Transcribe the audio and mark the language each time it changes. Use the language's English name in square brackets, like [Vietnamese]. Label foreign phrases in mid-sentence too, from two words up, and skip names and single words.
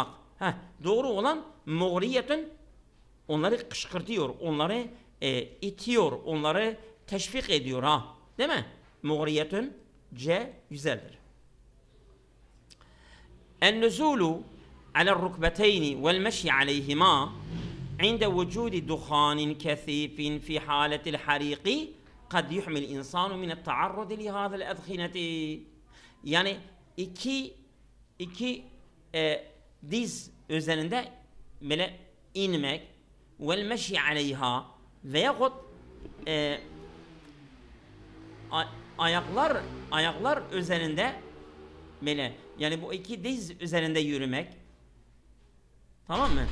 [Turkish] Doğru olan muğriyetun, onları kışkırtıyor, onları itiyor, onları teşvik ediyor değil mi? Muğriyetun C güzeldir. [Arabic] النزول على الركبتين والمشي عليهما عند وجود دخان كثيف في حالة الحريق قد يحمل الإنسان من التعرض لهذا الأدخنة. [Turkish] Yani iki diz üzerinde böyle inmek [Arabic] والمشي عليها [Turkish] veyahut ayaklar üzerinde böyle, yani bu iki diz üzerinde yürümek, tamam mı?